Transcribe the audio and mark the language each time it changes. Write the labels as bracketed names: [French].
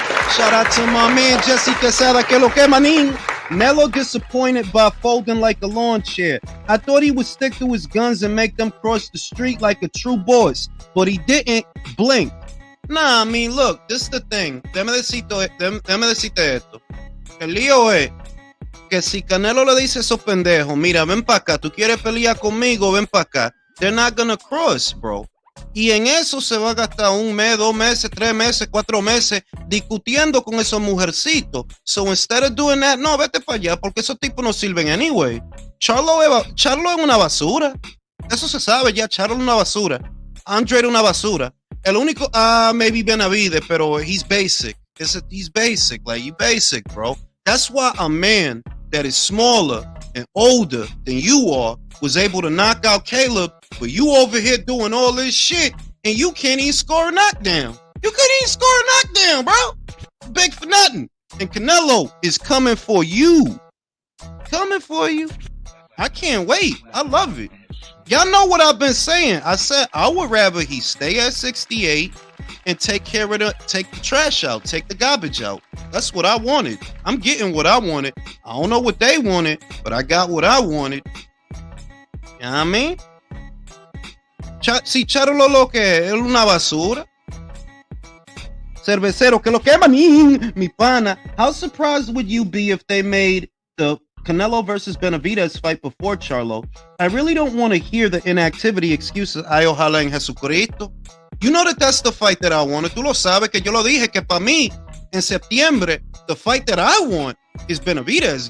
[English] Shout out to my man Jesse Quesada, [Spanish] que lo que manín. [English] Canelo disappointed by folding like a lawn chair. I thought he would stick to his guns and make them cross the street like a true boss, but he didn't blink. Nah, I mean, look, this is the thing. [Spanish] Déjame decirte esto. El lío es que si Canelo le dice a esos pendejos, mira, ven pa' acá, tú quieres pelear conmigo, ven pa' acá. [English] They're not gonna cross, bro. [Spanish] Y en eso se va a gastar 1 mes, 2 meses, 3 meses, 4 meses discutiendo con esos mujercitos. [English] So instead of doing that, [Spanish] no, vete para allá, porque esos tipos no sirven [English] anyway. [Spanish] Charlo es una basura. Eso se sabe ya, Charlo es una basura. Andre era una basura. El único, [English] maybe [Spanish] Benavidez, pero [English] he's basic. He's basic, like, you basic, bro. That's why a man that is smaller and older than you are was able to knock out Caleb, but you over here doing all this shit and you can't even score a knockdown. You couldn't even score a knockdown, bro. Big for nothing. And Canelo is coming for you. Coming for you. I can't wait. I love it. Y'all know what I've been saying. I said I would rather he stay at 68 and take the trash out, take the garbage out. That's what I wanted. I'm getting what I wanted. I don't know what they wanted, but I got what I wanted. You know what I mean? [Spanish] Si Charlo lo que es una basura. Cervecero, que lo que mi pana. [English] How surprised would you be if they made the Canelo versus Benavidez fight before Charlo? I really don't want to hear the inactivity excuses. [Spanish] Ay, ojalá en Jesucristo. [English] You know that's the fight that I wanted. [Spanish] Tú lo sabes que yo lo dije que para mí en septiembre [English] the fight that I want is Benavidez.